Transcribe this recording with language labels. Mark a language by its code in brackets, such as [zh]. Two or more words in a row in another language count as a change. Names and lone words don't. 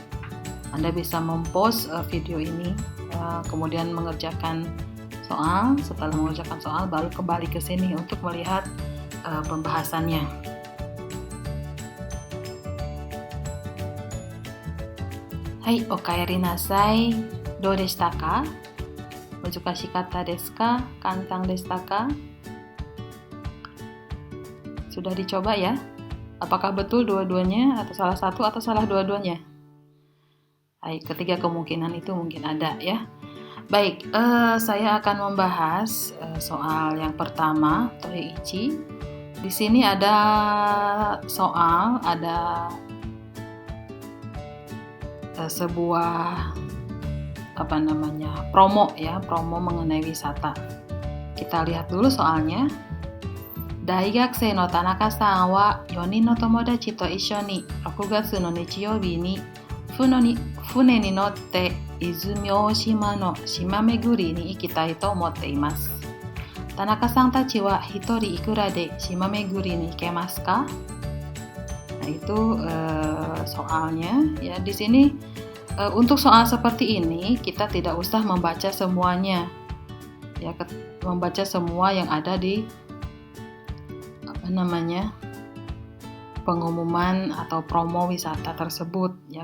[id] Anda bisa mempost video ini, kemudian mengerjakan soal. Setelah mengerjakan soal, baru kembali ke sini untuk melihat pembahasannya. Hai, [ja] おかえりなさい. どうでしたか? 難しかったですか? 簡単でしたか? [id] Sudah dicoba ya? Apakah betul dua-duanya atau salah satu atau salah dua-duanya? Baik, ketiga kemungkinan itu mungkin ada ya. Baik, saya akan membahas soal yang pertama, Toeiichi. Di sini ada soal, ada sebuah promo ya, promo mengenai wisata. Kita lihat dulu soalnya. [ja] 大学生の田中さんは 4人の友達と一緒に6月の日曜日に船に乗って泉大島の島巡りに行きたいと思っています。田中さんたちは1人いくらで島巡りに行けますか? [id] Nah, itu soalnya ya. Di sini untuk soal seperti ini kita tidak usah membaca semuanya ya, membaca semua yang ada di pengumuman atau promo wisata tersebut ya.